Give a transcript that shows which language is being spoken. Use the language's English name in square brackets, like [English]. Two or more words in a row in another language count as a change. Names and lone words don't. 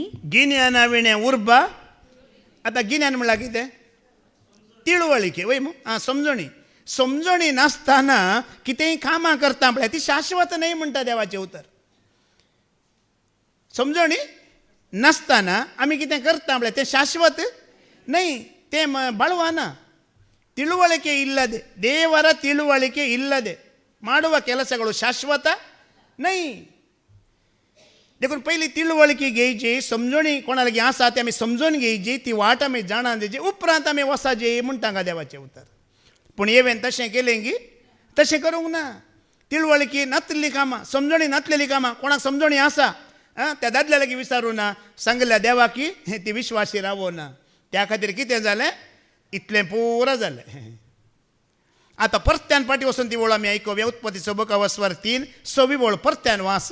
[Konkani] गिन्याना विणे उर्बा आतां गिन्यान म्हणल्यार कितें तिळवळीके वय समजणी नासतना कितेंय कामां करता पळय ती शाश्वत न्हय म्हणटा देवाचें उतर समजणी नासतना आमी कितें करता पळय तें शाश्वत न्हय तें [Kannada] ಬಾಳುವಾನ ತಿಳುವಳಿಕೆ ಇಲ್ಲದೆ ದೇವರ ತಿಳುವಳಿಕೆ ಇಲ್ಲದೆ ಮಾಡುವ ಕೆಲಸಗಳು ಶಾಶ್ವತ [Konkani] नाही देखून पहिली तिळवळकी घेवची समजणी कोणाला घे आसा ती आमी समजून घेवची ती वाट आमी जाणान दिवची उपरांत आमी वसाचे म्हूण तांकां देवाचें उतर पूण येवेन तशें केलें की तशें करूंक ना तिळवळकी नातलेली कामां समजणी नातलेली कामां कोणाक समजणी आसा त्या दादल्या लागीं विचारूं ना सांगल्या देवा की ती विश्वासी रावो ना त्या खातीर कितें जालें इतलें पुरो जालें आतां परत्यान फाटी वचून ती वळ आमी आयकुया उत्पत्तीचो बुक वस्वर 3 6 वळ परत्यान वास